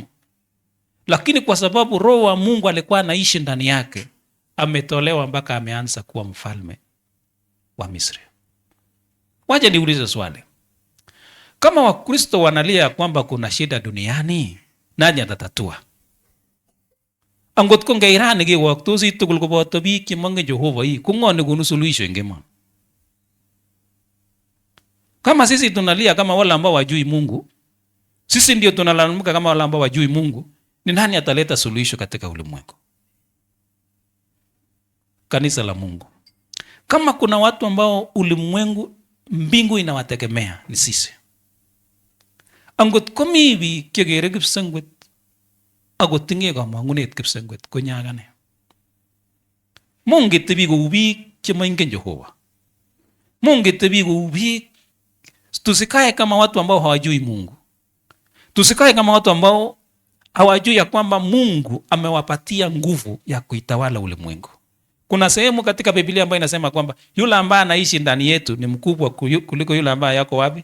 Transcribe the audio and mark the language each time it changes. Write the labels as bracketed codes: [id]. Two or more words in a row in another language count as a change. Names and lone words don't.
[sw] Lakini kwa sababu Roho wa Mungu alikuwa anaishi ndani yake, ametolewa mpaka ameanza kuwa mfalme wa Misri. Waje niulize swali. Kama Wakristo wanalia kwamba kuna shida duniani, nani atatatua? [kln] Angot ko ngairani kewaktosi tugul koboto biik chemongen Jehova, ko ng'o nekonu suluhisho eng emoni? [sw] Kama sisi tunalia kama wale ambao wajui Mungu, sisi ndio tunalalamika kama wale ambao wajui Mungu, ni nani ataleta suluhisho katika ulimwengu? Kanisa la Mungu. Kama kuna watu ambao ulimwengu, mbingu inawategemea, ni sisi. [kln] Angot komi biik chekere kipsengwet ako tinye kamang'unet kipsengwet konyagane. Mongetebi kou biik chemaingen Jehova. Mongetebi kou biik, [sw] tusikae kama watu ambao hawajui Mungu. Tusikae kama watu ambao hawajui ya kwamba Mungu amewapatia nguvu ya kuitawala ulimwengu. Kuna sehemu katika Biblia ambayo inasema kwamba yule ambaye anaishi ndani yetu ni mkubwa kuliko yule ambaye yako wapi?